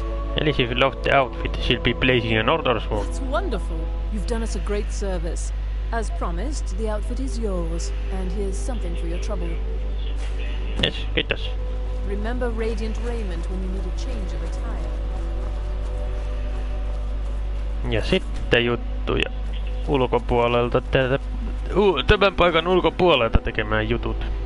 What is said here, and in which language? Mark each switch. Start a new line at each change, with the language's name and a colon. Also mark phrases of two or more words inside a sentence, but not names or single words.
English: Alice, if you love the outfit, she'll be placing an order for. That's wonderful. You've done us a great service. As promised, the outfit is yours, and here's something for your trouble. Yes, kiitos. Remember Radiant Raiment when you need a change of attire.
Finnish: Ja sitten juttuja ulkopuolelta tämän paikan ulkopuolelta tekemään jutut.